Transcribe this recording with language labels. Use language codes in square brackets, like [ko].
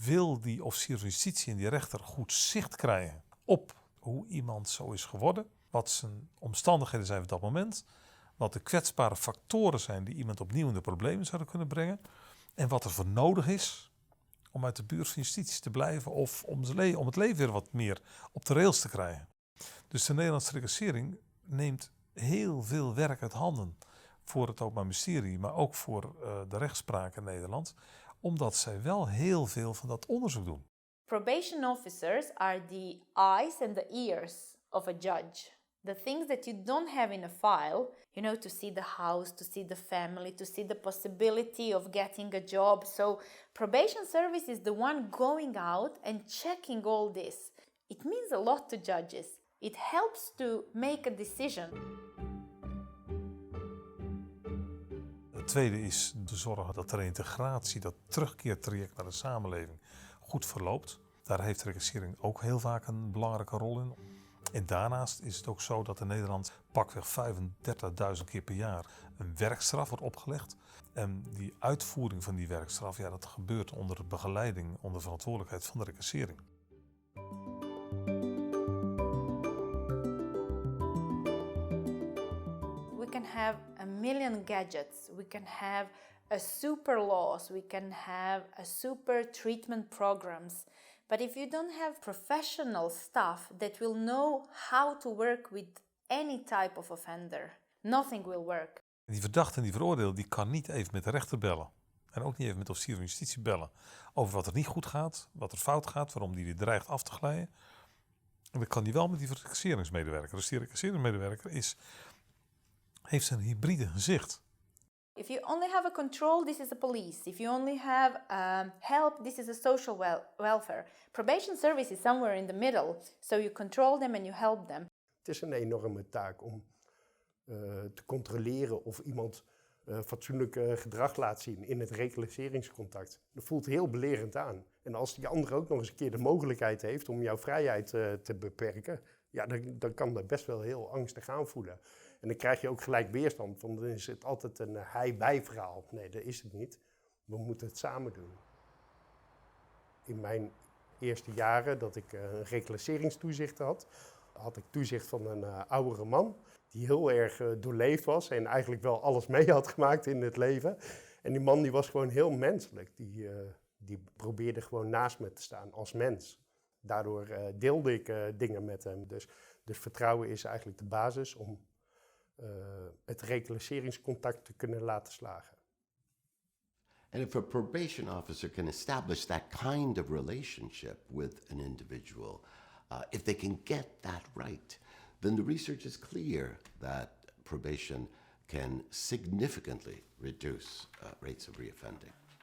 [nl] Wil die officier van justitie en die rechter goed zicht krijgen op hoe iemand zo is geworden, wat zijn omstandigheden zijn op dat moment, wat de kwetsbare factoren zijn die iemand opnieuw in de problemen zouden kunnen brengen en wat er voor nodig is om uit de buurt van justitie te blijven of om het leven weer wat meer op de rails te krijgen. Dus de Nederlandse recassering neemt heel veel werk uit handen voor het Openbaar Ministerie, maar ook voor de rechtspraak in Nederland, omdat zij wel heel veel van dat onderzoek doen. [en] Probation officers are the eyes and the ears of a judge. The things that you don't have in a file, to see the house, to see the family, to see the possibility of getting a job. So probation service is the one going out and checking all this. It means a lot to judges. It helps to make a decision. [nl] Het tweede is te zorgen dat de reintegratie, dat terugkeertraject naar de samenleving, goed verloopt. Daar heeft de recassering ook heel vaak een belangrijke rol in. En daarnaast is het ook zo dat in Nederland pakweg 35.000 keer per jaar een werkstraf wordt opgelegd. En die uitvoering van die werkstraf, dat gebeurt onder begeleiding, onder verantwoordelijkheid van de recassering. [en] We can have a million gadgets, we can have a super laws, we can have a super treatment programs. But if you don't have professional staff that will know how to work with any type of offender, nothing will work. [nl] Die verdachte en die veroordeelde, die kan niet even met de rechter bellen. En ook niet even met de officier van justitie bellen. Over wat er niet goed gaat, wat er fout gaat, waarom die weer dreigt af te glijden. En dat kan die wel met die recasseringsmedewerker. Dus die recasseringsmedewerker heeft een hybride gezicht. [en] If you only have a control, this is the police. If you only have help, this is the social welfare. Probation service is somewhere in the middle. So you control them and you help them. [nl] Het is een enorme taak om te controleren of iemand fatsoenlijk gedrag laat zien in het reclasseringscontact. Dat voelt heel belerend aan. En als die andere ook nog eens een keer de mogelijkheid heeft om jouw vrijheid te beperken, dan kan dat best wel heel angstig aanvoelen. En dan krijg je ook gelijk weerstand, want dan is het altijd een hij-wij verhaal. Nee, dat is het niet. We moeten het samen doen. In mijn eerste jaren dat ik een reclasseringstoezicht had ik toezicht van een oudere man die heel erg doorleefd was en eigenlijk wel alles mee had gemaakt in het leven. En die man die was gewoon heel menselijk. Die probeerde gewoon naast me te staan als mens. Daardoor deelde ik dingen met hem. Dus vertrouwen is eigenlijk de basis om het reclasseringscontact te kunnen laten slagen. [en] And if a probation officer can establish that kind of relationship with an individual, if they can get that right, then the research is clear that probation can significantly reduce rates of reoffending.